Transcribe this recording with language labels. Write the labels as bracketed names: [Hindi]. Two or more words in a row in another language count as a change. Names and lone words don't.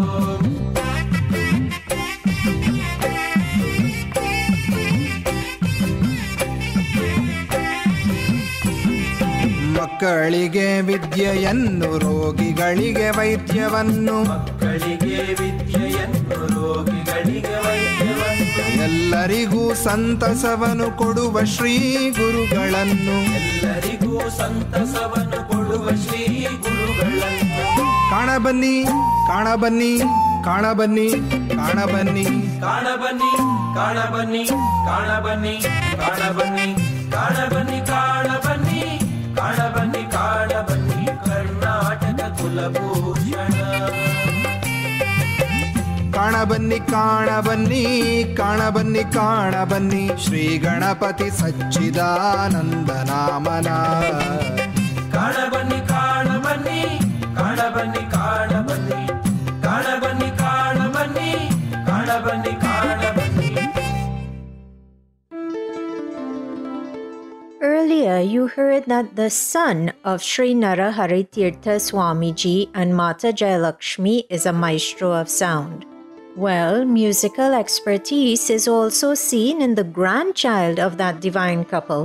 [Kannada] ಮಕ್ಕಳಿಗೆ ವಿದ್ಯೆಯನ್ನು ರೋಗಿಗಳಿಗೆ ವೈದ್ಯವನ್ನು ಮಕ್ಕಳಿಗೆ ವಿದ್ಯೆಯನ್ನು ರೋಗಿಗಳಿಗೆ ವೈದ್ಯವನ್ನು ಎಲ್ಲರಿಗೂ ಸಂತಸವನ್ನು ಕೊಡುವ ಶ್ರೀ ಗುರುಗಳನ್ನು ಎಲ್ಲರಿಗೂ ಸಂತಸವನ್ನು ಕೊಡುವ ಶ್ರೀ ಗುರುಗಳನ್ನು ಕಾಣಬನ್ನಿ ಕಾಣಬನ್ನಿ ಕಾಣಬನ್ನಿ ಕಾಣಬನ್ನಿ ಕಾಣಬನ್ನಿ ಕಾಣಬನ್ನಿ ಕಾಣಬನ್ನಿ ಕಾಣಬನ್ನಿ ಕಾಣಬನ್ನಿ ಕಾಣಬನ್ನಿ ಕಾಣಬನ್ನಿ ಕಾಣಬನ್ನಿ ಕರ್ನಾಟಕ ಕುಲಭೂಷಣ ಕಾಣಬನ್ನಿ ಕಾಣಬನ್ನಿ ಕಾಣಬನ್ನಿ ಕಾಣಬನ್ನಿ ಶ್ರೀ ಗಣಪತಿ ಸಚ್ಚಿದಾನಂದ ನಾಮನ ಕಾಣಬನ್ನಿ ಕಾಣಬನ್ನಿ ಕಾಣಬನ್ನಿ ಕಾಣಬನ್ನಿ ಕಾಣಬನ್ನಿ ಕಾಣಬನ್ನಿ ಕಾಣಬನ್ನಿ ಕಾಣಬನ್ನಿ. [English] Earlier, you heard that the son of Sri Narahari Tirtha Swamiji and Mata Jayalakshmi is a maestro of sound. Well, musical expertise is also seen in the grandchild of that divine couple.